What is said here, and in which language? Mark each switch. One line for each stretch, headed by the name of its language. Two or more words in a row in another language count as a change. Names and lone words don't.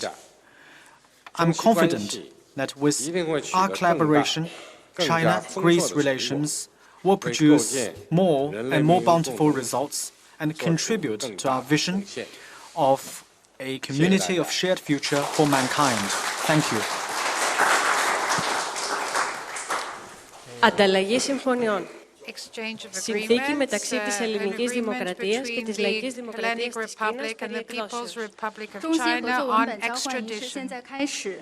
English: I'm confident that with our collaboration, China-Greece relations will produce more and more bountiful results and contribute to our vision of a community of shared future for mankind. Thank you.
Greek: Ανταλλαγή συμφωνιών. Συνθήκη μεταξύ της Ελληνικής Δημοκρατίας και της Λαϊκής Δημοκρατίας της Κίνας περί εκδόσεων.
Chinese: 中西合作文本交换仪式现在开始。